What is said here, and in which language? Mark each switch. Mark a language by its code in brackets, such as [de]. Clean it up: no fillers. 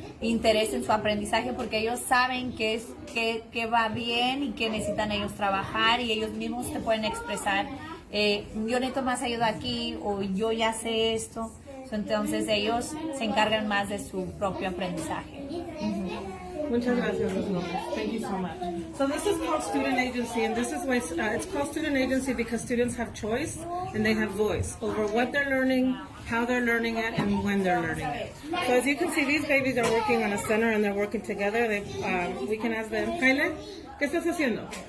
[es] Interés en su aprendizaje, porque ellos saben que va bien y que necesitan ellos trabajar y ellos mismos te pueden expresar, yo necesito más ayuda aquí o yo ya sé esto. Entonces ellos se encargan más de su propio aprendizaje. Muchas gracias, [en] Ms. Lopez. Thank you so much. So this is called student agency, and this is why it's called student agency, because students have choice and they have voice over what they're learning, how they're learning it, and when they're learning it. So as you can see, these babies are working on a center and they're working together. We can ask them, Kyle, [es] ¿qué estás haciendo?